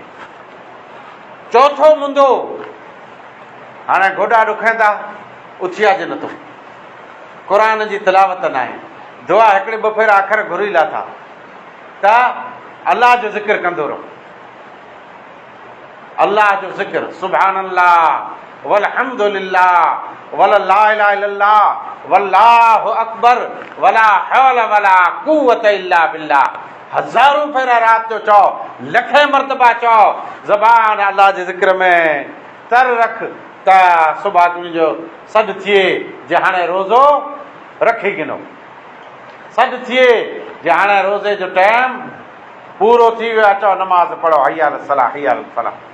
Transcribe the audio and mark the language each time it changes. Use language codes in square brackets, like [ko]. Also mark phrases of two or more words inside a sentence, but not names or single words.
[sd] चौथो मुंदो, हाणे गोॾा ॾुखनि था, उथियाजे नथो, क़ुरान जी तिलावत न आहे। दुआ हिकिड़े 2 भेरा अखर घुरी लाथा त अलाह जो ज़िक्र कंदो रहो, अलाह जो ज़िक्र, [ar] سبحان الله والحمد لله ولا إله إلا الله والله أكبر ولا حول ولا قوة إلا بالله. [sd] हज़ारों भेरा रात जो चओ, लखे मरतबा चओ, ज़बान अल्लाह जे ज़िक्र में तर रख त सुबुह तुंहिंजो सॾु थिए जे हाणे रोज़ो रखी गिनो, सॾु थिए जे हाणे रोज़े जो टाइम पूरो थी वियो, अचो नमाज़ पढ़ो, [ar] حي على الصلاة حي على الفلاح.